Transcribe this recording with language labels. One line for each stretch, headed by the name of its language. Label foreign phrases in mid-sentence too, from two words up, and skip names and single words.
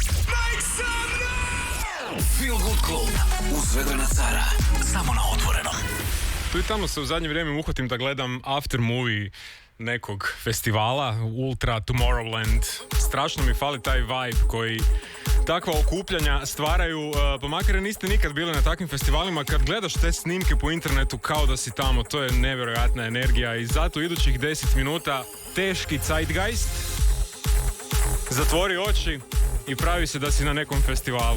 Croatian: Feel Good Club uz Vedrana Cara, samo na Otvorenom. Tu i tamo se u zadnje vrijeme uhvatim da gledam
English: after movie
Croatian: nekog festivala, Ultra Tomorrowland. Strašno mi fali taj vibe koji takva okupljanja stvaraju, pa makar niste nikad bili na takvim festivalima, kad gledaš te snimke po internetu kao da si tamo, to je nevjerojatna energija i zato idućih 10 minuta teški zeitgeist, zatvori oči i pravi se da si na nekom festivalu.